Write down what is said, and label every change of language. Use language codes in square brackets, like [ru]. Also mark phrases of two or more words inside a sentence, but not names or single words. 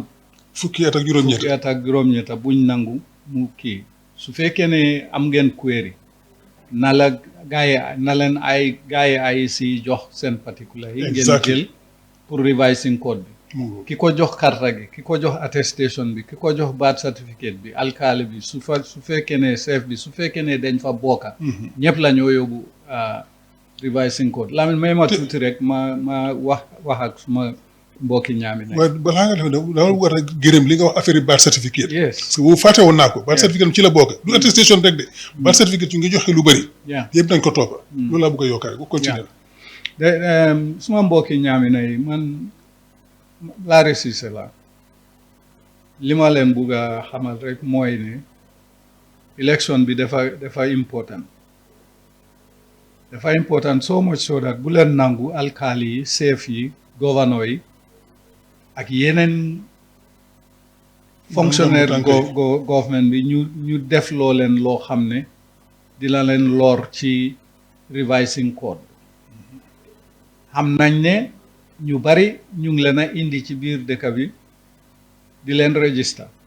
[wo] fukki at ak juróom-ñett buñ nangu mu kii su fekkee ne am ngeen query na leen ay gaay ay si jox seen particular yi ngeen jël pour [en] revising code [wo] bi ki ko jox karta gi ki ko jox attestation bi ki ko jox [en] birth certificate [wo] bi alkaali bi su fekkee ne chef bi su fekkee ne dañ fa bokka ñëpp la ñoo yóbbu [en] revising code [wo] Lamin may ma tuuti rek ma wax ak suma mbokki ñaami ne waaye balaa nga def dama war a gërëm li nga wax affaire [en] birth certificate yes [fr] parce que [wo] boobu fàtte woon naa ko [en] birth certificate [wo] ci la bokk du attestation rek de [en] birth certificate [wo] yu ngi joxe lu bëri yëpp nañ ko toppa loolu laa bëgg a yokkaay bu continuer suma mbokki ñaami ne man la resise la li ma leen bugg a xamal rek mooy ne election bi dafa important [en] so much so that [wo] bu leen nangu alkaali yi chef yi gouverneur yi ak yeneen fonctionnaire government bi ñu def loo leen loo xam ne dina leen lor ci [en] revising code [wo] xam nañ ne ñu bari ñu ngi leen a indi ci biir dëkk bi di leen register